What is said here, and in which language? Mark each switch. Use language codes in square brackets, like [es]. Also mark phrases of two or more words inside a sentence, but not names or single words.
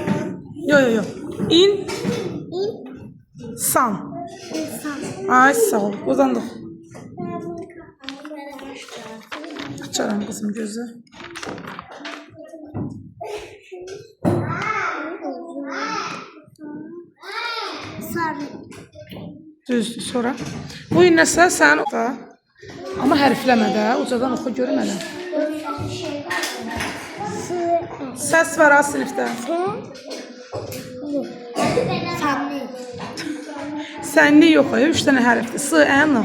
[az] Yo. İn. San. Ay sağ ol. Buradan da. Açarım kızım gözü. Sarı. Düzdür. Sonra. Bu inəsə sən da. Ama hərfləmə də. Ucadan oxu görmədə. Səs var ha sinifdə. Sənli. Sənli yox. 3 dənə hərfdir. S, N.